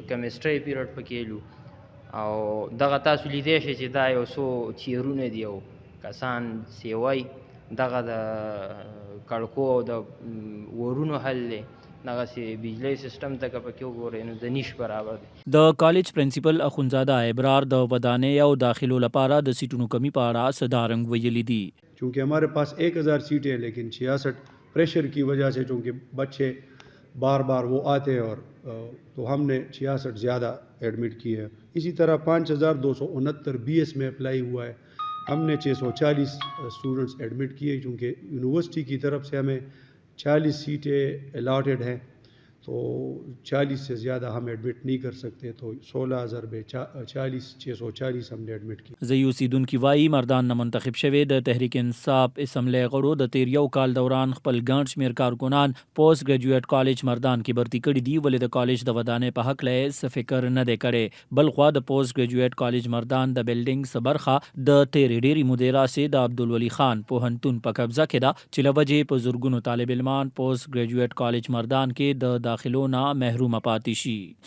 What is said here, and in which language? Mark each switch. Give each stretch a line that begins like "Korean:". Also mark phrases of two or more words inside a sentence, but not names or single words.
Pashto: د کیمسټرۍ پیریډ پکې لو او دغه تاسو لیدی شئ چې دا یو څو چیرونه دي او کسان سیوی دغه د کړکو او د ورونو حل دی دغسې بجلی سیسټم ته که پکې وګورئ نو د نیش برابر دی. د کالج پرنسپل اخونزاده ابرار د ودانۍ او داخلو لپاره د سیټونو کمی په اړه صدارنګ ویلي دي.
Urdu: چونکہ ہمارے پاس 1000 سیٹیں ہیں لیکن 66 پریشر کی وجہ سے چونکہ بچے بار بار وہ آتے ہیں اور تو ہم نے 66 زیادہ ایڈمٹ کیے ہیں. اسی طرح 5269 بی ایس میں اپلائی ہوا ہے. ہم نے 640 اسٹوڈنٹس ایڈمٹ کیے چونکہ یونیورسٹی کی طرف سے ہمیں 40 سیٹیں الاٹڈ ہیں تو 40 سے زیادہ ہم ایڈمٹ نہیں کر سکتے تو 16,000 میں 640 ہم نے ایڈمٹ کی.
Pashto: ځایي اوسیدونکي وایي مردان نه منتخب شوی د تحریک انصاف اسمبلی غړو د تیر یو کال دوران خپل ګڼ شمېر کارکنان پوسټ ګریجویټ کالج مردان کې برتي کړي دي ولې د کالج د ودانۍ په هکله یې څه فکر نه دی کړی. بل خوا د پوسټ ګریجویټ کالج مردان د بلډینګ څه برخه د تیرې ډېرې مودې راهیسې د عبدالولي خان پوهنتون په قبضه کې ده چې له وجې په زرګونو طالب علمان پوسټ ګریجویټ کالج مردان کې د داخلو نه محرومه پاتې شي.